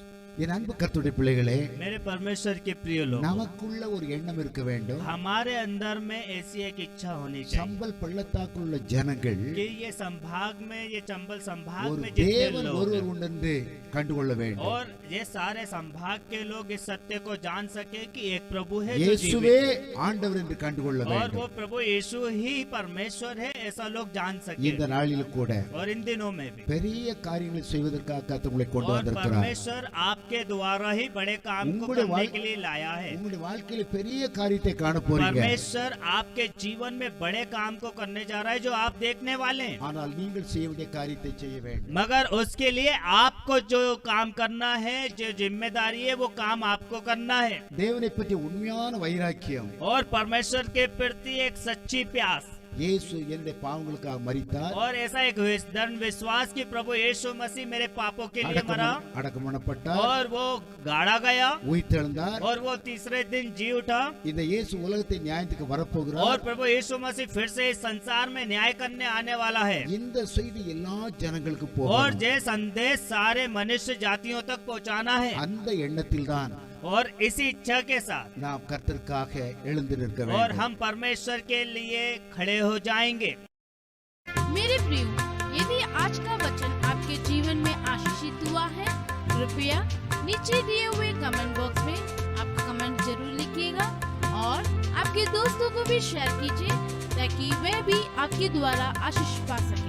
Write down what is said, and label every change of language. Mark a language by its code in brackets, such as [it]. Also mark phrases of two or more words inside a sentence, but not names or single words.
[ta] என் அன்பு கர்த்தருடைய பிள்ளைகளே, [hi] मेरे परमेश्वर के प्रिय लोग, [ta] நமக்குள்ள ஒரு எண்ணம் இருக்க வேண்டும். [hi] हमारे अंदर में ऐसी एक इच्छा होनी चाहिए [ta] சம்பல் பள்ளத்தாக்குள்ள ஜனங்கள் [hi] कि ये संभाग में, ये चंबल संभाग [ta] ஒரு [hi] में जितने [ta] தேவன் [hi] लोग [ta] ஒருவர் [hi] हैं, [ta] உண்டு கண்டுகொள்ள வேண்டும். [hi] और ये सारे संभाग के लोग इस सत्य को जान सके कि एक प्रभु है जो [ta] இயேசுவே [hi] जीवित [ta] ஆண்டவர் என்று கண்டுகொள்ள [hi] है, और वो [ta] வேண்டும். [hi] प्रभु यीशु ही परमेश्वर है, ऐसा लोग जान सके. [ta] இந்த நாளில் கூட [hi] और इन दिनों में भी [ta] பெரிய காரியங்களை செய்வதற்காக கர்த்தர் உங்களை கொண்டு [hi] और [ta] வந்திருக்கிறார். [hi] परमेश्वर आपके द्वारा ही बड़े काम को उंगड़े करने वाल- के लिए लाया है. [ta] உங்களுடைய வாழ்க்கையில பெரிய காரியத்தை காண போறீங்க. [hi] परमेश्वर आपके जीवन में बड़े काम को करने जा रहा है जो आप देखने वाले हैं. [ta] ஆனால் நீங்கள் செய்ய வேண்டிய காரியத்தை செய்ய வேண்டும். [hi] मगर उसके लिए आपको जो काम करना है, जो जिम्मेदारी है, वो काम आपको करना है. [ta] தேவனை பற்றி உண்மையான வைராக்கியம். [hi] और परमेश्वर के प्रति एक सच्ची प्यास [ta] இயேசு என்னுடைய பாவங்களுக்காக மரித்தார், [hi] और ऐसा एक दृढ़ विश्वास कि प्रभु यीशु मसीह मेरे पापों के लिए मरा [ta] அடக்கம் பண்ணப்பட்டார், [hi] और वो गाड़ा गया [ta] உயிர்த்தெழுந்தார். [hi] और वो तीसरे दिन जी उठा. [ta] இந்த இயேசு உலகத்தை நியாயத்துக்கு [hi] और [ta] வரப்போகிறார். [hi] प्रभु यीशु मसीह फिर से इस संसार में न्याय करने आने वाला है. [ta] இந்த செய்தி எல்லா ஜனங்களுக்கும் [hi] और [ta] போகணும். [hi] ये संदेश सारे मनुष्य जातियों तक पहुंचाना है. [ta] அந்த எண்ணத்தில் தான் [hi] और इसी इच्छा के साथ [ta] நாம் கர்த்தருக்காக எழுந்து நிற்க [hi] और [ta] வேண்டும். [hi] हम परमेश्वर के लिए खड़े हो जाएंगे. मेरे प्रिय, यदि आज का वचन आपके जीवन में आशीषित हुआ है, कृपया नीचे दिए हुए [en] comment box [hi] में आपका कमेंट जरूर लिखिएगा और आपके दोस्तों को भी शेयर कीजिए ताकि वे भी आपके द्वारा आशीष पा सके.